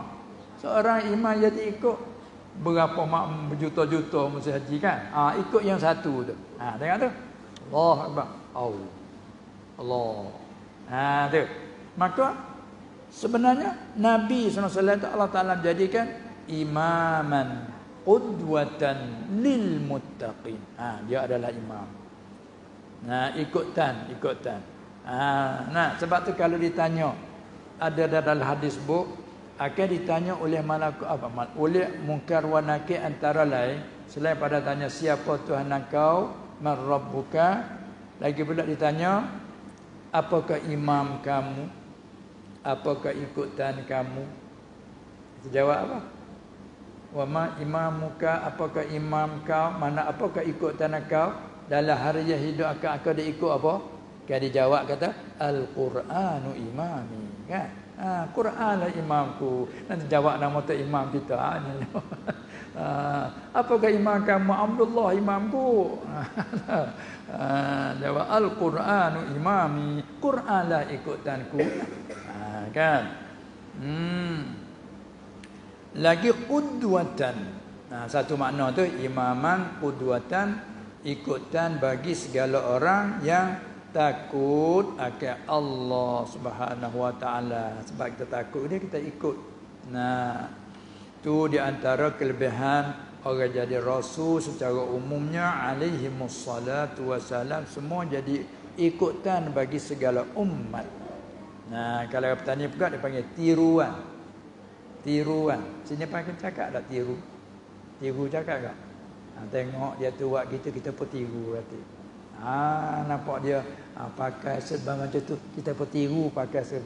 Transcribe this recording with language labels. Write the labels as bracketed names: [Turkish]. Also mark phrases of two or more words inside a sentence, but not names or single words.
[Malay] Seorang imam yang diikut. Berapa makmum berjuta-juta mesti haji kan? Ikut yang satu tu. Tengok tu. [Arabic] Allah Akbar. [Malay] Allah. Tu. Maka sebenarnya Nabi SAW Allah Ta'ala jadikan [Arabic] imaman qudwatan lil muttaqin. [Malay] Dia adalah imam. Ikutan. Nah, sebab tu kalau ditanya ada dalam hadis akan ditanya oleh oleh [Arabic] mungkar wa nakir [Malay] antara lain selain pada tanya siapa Tuhan engkau, [Arabic] man rabbuka, [Malay] lagi pula ditanya apakah imam kamu, apakah ikutan kamu. Kita jawab apa? [Arabic] Wa ma imamuka, [Malay] apakah imam kau, mana apakah ikutan kau dalam hari yang hidup akan dia ikut apa? Kan dijawab kata [Arabic] Al-Quranu imami, [Malay] kan? Quranlah imamku. Nanti jawab nama tu imam kita. Apakah imam kamu? Abdullah imamku. Jawab [Arabic] Al-Quranu imami. [Malay] Quranlah ikutanku. Kan? Lagi qudwatan. Satu makna tu [Arabic] imaman, qudwatan, [Malay] ikutan bagi segala orang yang takut akan Allah [Arabic] Subhanahu wa taala. [Malay] Sebab kita takut dia, kita ikut. Tu di antara kelebihan orang jadi rasul secara umumnya [Arabic] alaihi wassalatu wassalam, [Malay] semua jadi ikutan bagi segala umat. Kalau petani pula dia panggil tiruan. Tiruan. Sini pakai cakap tak tiru? Tiru cakap tak? Tengok dia tu buat gitu, kita pun tiru kata. Nampak dia pakai serban macam tu, kita pun tiru pakai serban.